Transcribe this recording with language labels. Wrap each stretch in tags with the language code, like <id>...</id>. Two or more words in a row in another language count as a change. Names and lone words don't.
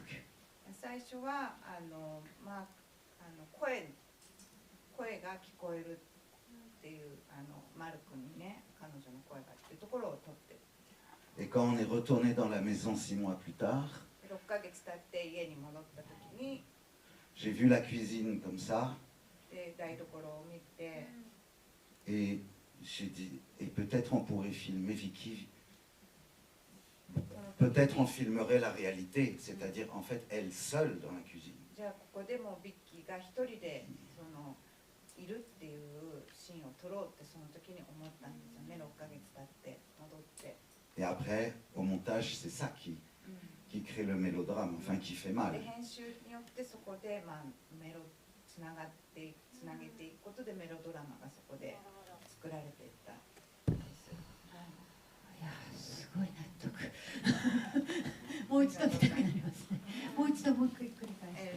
<ja>最初は声が聞こえるっていうマル君にね、彼女の声がっていうところを撮ってる。</ja> <fr>Et quand on est retourné dans la maison 6 mois plus tard,</fr> <ja>6 ヶ月経って家に戻った時に</ja> <fr>j'ai vu la cuisine comme ça</fr> <ja>で台所を見て、</ja> <fr>et j'ai dit, et peut-être on pourrait filmer Vicky. Peut-être on filmerait la réalité, c'est-à-dire en fait elle seule dans la cuisine.</fr> <ja>じゃあここでもビッキーが一人でいるっていうシーンを撮ろうってその時に思ったんですよね。6ヶ月経って戻って。</ja> <fr>Et après, au montage, c'est ça qui crée le mélodrame, enfin qui fait mal.</fr> <ja>で編集によってそこでつなげていくことでメロドラマがそこで作られていったんです。いやすごい納得。もう一度見たくなりますね。もう一度もう一回繰り返して。</ja>